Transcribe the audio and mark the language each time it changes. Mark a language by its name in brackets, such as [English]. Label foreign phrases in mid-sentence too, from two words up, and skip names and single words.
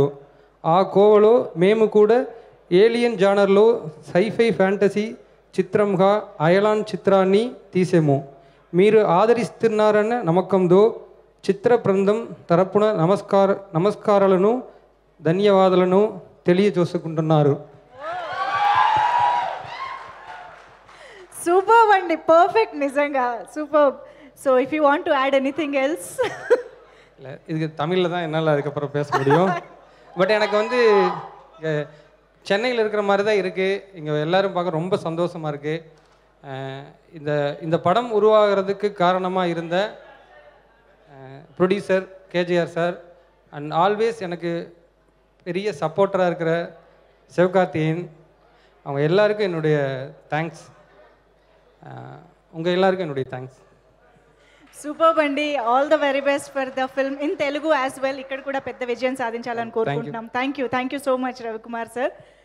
[Telugu] ఆ కోవలో మేము కూడా ఏలియన్ జానర్లో సైఫై ఫ్యాంటసీ చిత్రంగా అయలాన్ చిత్రాన్ని తీసాము. మీరు ఆదరిస్తున్నారన్న నమ్మకంతో చిత్ర బృందం తరపున నమస్కారాలను ధన్యవాదాలను తెలియజేసుకుంటున్నారు. [English] Superb and perfect నిజంగా సూపర్. so if you want to add anything else. [Tamil] இது தமிழில் தான் என்னால் அதுக்கப்புறம் பேச முடியும். பட் எனக்கு வந்து சென்னையில் இருக்கிற மாதிரி தான் இருக்குது. இங்கே எல்லோரும் பார்க்க ரொம்ப சந்தோஷமாக இருக்குது. இந்த படம் உருவாகிறதுக்கு காரணமாக இருந்த ப்ரொடியூசர் கேஜிஆர் சார் [English] and always [Tamil] எனக்கு பெரிய சப்போர்ட்டராக இருக்கிற சிவகார்த்திகேயன், அவங்க எல்லாருக்கும் என்னுடைய தேங்க்ஸ். உங்கள் எல்லாருக்கும் என்னுடைய தேங்க்ஸ். [Telugu] సూపర్ అండి. [English] all the very best for the film in Telugu as well. [Telugu] ఇక్కడ కూడా పెద్ద విజయం సాధించాలని కోరుకుంటున్నాం. [English] thank you so much Ravikumar sir.